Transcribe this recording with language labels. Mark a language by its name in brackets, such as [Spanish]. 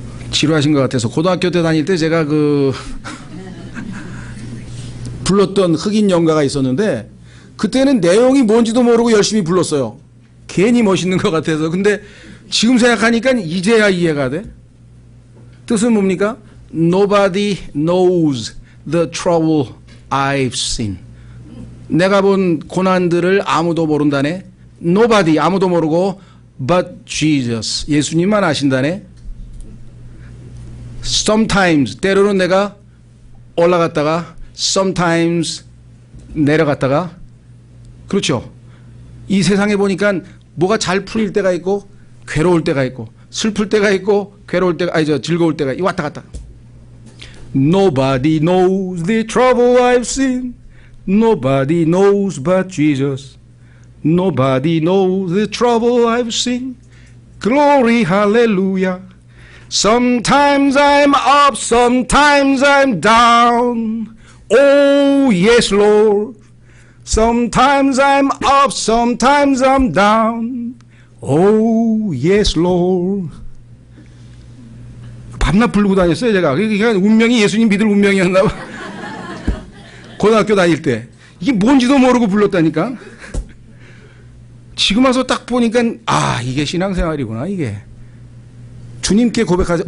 [Korean] 지루하신 것 같아서 고등학교 때 다닐 때 제가 불렀던 흑인 연가가 있었는데 그때는 내용이 뭔지도 모르고 열심히 불렀어요. 괜히 멋있는 것 같아서. 근데 지금 생각하니까 이제야 이해가 돼. 뜻은 뭡니까? [English] Nobody knows the trouble I've seen. [Korean] 내가 본 고난들을 아무도 모른다네. Nobody, 아무도 모르고 [English] but Jesus, [Korean] 예수님만 아신다네. Sometimes, 때로는 내가 올라갔다가 sometimes 내려갔다가, 그렇죠? 이 세상에 보니까 뭐가 잘 풀릴 때가 있고 괴로울 때가 있고 슬플 때가 있고 괴로울 때가 즐거울 때가 왔다 갔다. [English] Nobody knows the trouble I've seen. Nobody knows but Jesus. Nobody knows the trouble I've seen. Glory, hallelujah. Sometimes I'm up, sometimes I'm down. Oh, yes, Lord. Sometimes I'm up, sometimes I'm down. Oh, yes, Lord. [Korean] 밤낮 부르고 다녔어요, 제가. 그러니까 운명이 예수님 믿을 운명이었나 봐. 고등학교 다닐 때. 이게 뭔지도 모르고 불렀다니까. 지금 와서 딱 보니까 이게 신앙생활이구나 이게. 주님께 고백하세요.